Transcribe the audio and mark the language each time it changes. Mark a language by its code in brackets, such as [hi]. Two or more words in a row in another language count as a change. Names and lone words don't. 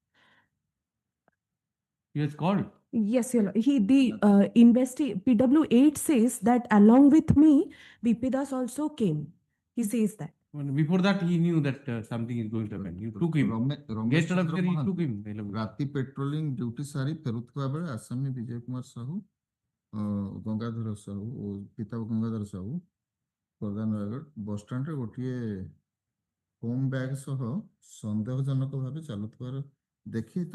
[en] He has called. Yes, the PW8 says that along with me, Bipidas also came. He says that. Well, before that, he knew that something is going to happen. You took him. Guest officer, he took him. [or] ରାତି ପେଟ୍ରୋଲିଂ ଡ୍ୟୁଟି ସାରି ଫେରୁଥିବା ବେଳେ ଆସାମୀ ବିଜୟ କୁମାର ସାହୁ ଗଙ୍ଗାଧର ସାହୁ ଓ ପିତା ଗଙ୍ଗାଧର ସାହୁ ପ୍ରଧାନ ରାୟଗଡ଼ ବସଷ୍ଟାଣ୍ଡରେ ଗୋଟିଏ ହୋମ୍ ବ୍ୟାଗ୍ ସହ ସନ୍ଦେହଜନକ ଭାବେ ଚାଲୁଥିବାର ଦେଖି